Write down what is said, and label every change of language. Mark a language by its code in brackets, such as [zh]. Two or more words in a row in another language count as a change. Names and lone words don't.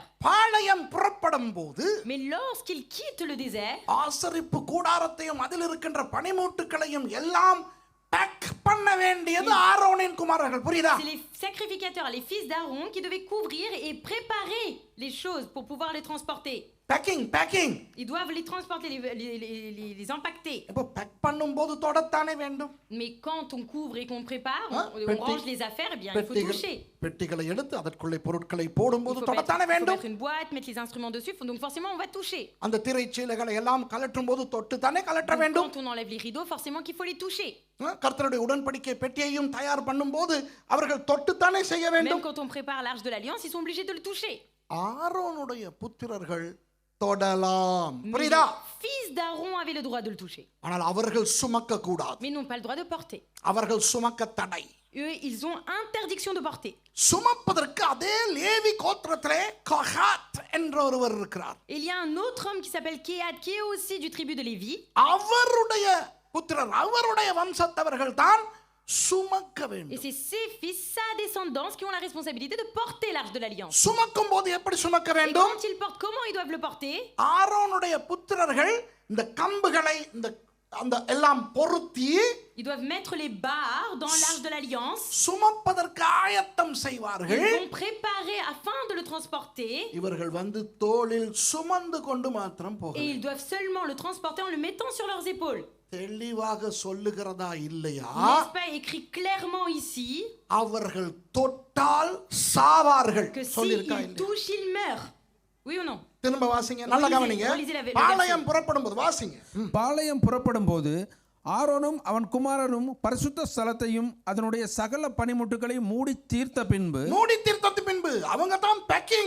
[ta] பாளையம் புறப்படும் போது [fr] Mais lorsqu'ils quittent le désert, [ta] ஆசரிப்பு கூடாரத்தையும் அதில் இருக்கின்ற பனிமூட்டுகளையும் எல்லாம் பேக் பண்ண வேண்டியது ஆரோனின் குமாரர்கள். புரியுதா? [fr] c'est les sacrificateurs, les fils d'Aaron, qui devaient couvrir et préparer les choses pour pouvoir les transporter. [ta] பேக்கிங் [fr] Ils doivent les transporter, les impacter. [ta] இப்போ பேக் பண்ணும்போது தொடத்தானே வேண்டும். [fr] Mais quand on couvre et qu'on prépare, Hein? on range les affaires, eh bien, il faut toucher. [ta] பெட்டிகளை எடுத்து அதற்குள்ளே பொருட்களை [fr] Il [ta] போடும்போது [fr] faut [ta] தொடத்தானே வேண்டும். [fr] mettre une boîte, mettre les instruments dessus, donc forcément on va toucher. [ta] அந்த திரைச்சீலைகளை எல்லாம் கலற்றும் போது தொட்டு தானே கலற்ற [fr] Donc, [ta] வேண்டும். [fr] quand on enlève les rideaux, forcément qu'il faut les toucher. [ta] கர்த்தருடைய உடன்படிக்கை பெட்டியையும் தயார் பண்ணும்போது அவர்கள் தொட்டுத்தானே செய்ய [fr] Même [ta] வேண்டும். [fr] quand on prépare l'arche de l'alliance, ils sont obligés de le toucher. [ta] ஆரோனுடைய புத்திரர்கள் தொடலாம். [fr] Mais [ta] புரியுதா? [fr] les fils d'Aaron avaient le droit de le toucher, [ta] ஆனால் அவர்கள் சுமக்க கூடாது. [fr] mais n'ont pas le droit de porter. [ta] அவர்கள் சுமக்க தடை. [fr] Eux, ils ont interdiction de porter. [ta] சுமப்பதற்கு அதே லேவி கோத்திரத்திலே கஹாத் என்ற ஒருவர் இருக்கிறார். [fr] Et il y a un autre homme qui s'appelle Kehat, qui est aussi du tribu de Lévi. [ta] அவருடைய புத்திரர், அவருடைய வம்சத்தவர்கள் தான் சுமக்க [fr] Et [ta] வேண்டும். [fr] c'est ses fils, sa descendance, qui ont la responsabilité de porter l'arche de l'alliance. [ta] சுமக்கும் போது எப்படி சுமக்க [fr] Et [ta] வேண்டும்? [fr] quand ils portent, comment ils doivent le porter? [ta] ஆரோனுடைய புத்திரர்கள் இந்த கம்புகளை இந்த அந்த எல்லாம் பொருத்தி [fr] Ils doivent mettre les barres dans l'arche de l'alliance. [ta] சுமப்பதற்கு ஆயத்தம் [fr] Ils [ta] செய்வார்கள். [fr] vont préparer afin de le transporter. [ta] இவர்கள் வந்து தோளில் சுமந்து கொண்டு மாத்திரம் [fr] Et [ta] போகிறார்கள். [fr] ils doivent seulement le transporter en le mettant sur leurs épaules. [ta] தெளிவாக சொல்லுகிறதா இல்லையா? [fr] N'est-ce pas écrit clairement ici [ta] அவர்கள் தொட்டால் சாவார்கள் [fr] que [ta] சொல்லிருக்கா [fr] s'ils [ta] இல்லையா? [fr] touchent, ils meurent? Oui ou non? [ta] திரும்ப வாசிங்க, நல்லா கவனிங்க. பாளையம் புறப்படும் போது வாசிங்க. பாளையம் புறப்படும் போது ஆரோனும் அவன் குமாரரும் பரிசுத்த ஸ்தலத்தையும் அதனுடைய சகல பனிமுட்டுகளையும் மூடி தீர்த்த பின்பு மூடி தீர்த்தத்து பின்பு அவங்க தான் பேக்கிங்.